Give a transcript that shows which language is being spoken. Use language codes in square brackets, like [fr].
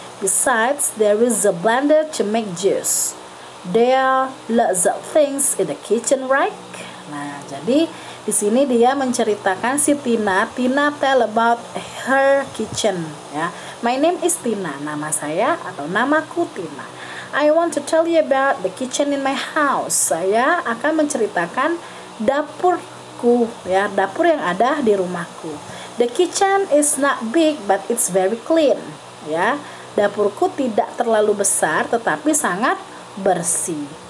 [en] Besides, there is a blender to make juice. There are lots of things in the kitchen, right? [id] Nah, jadi di sini dia menceritakan si Tina. [en] Tina tell about her kitchen, ya. My name is Tina. [id] Nama saya atau namaku Tina. [en] I want to tell you about the kitchen in my house. [id] Saya akan menceritakan dapurku, ya, dapur yang ada di rumahku. [en] The kitchen is not big, but it's very clean, ya. [id] Dapurku tidak terlalu besar, tetapi sangat bersih.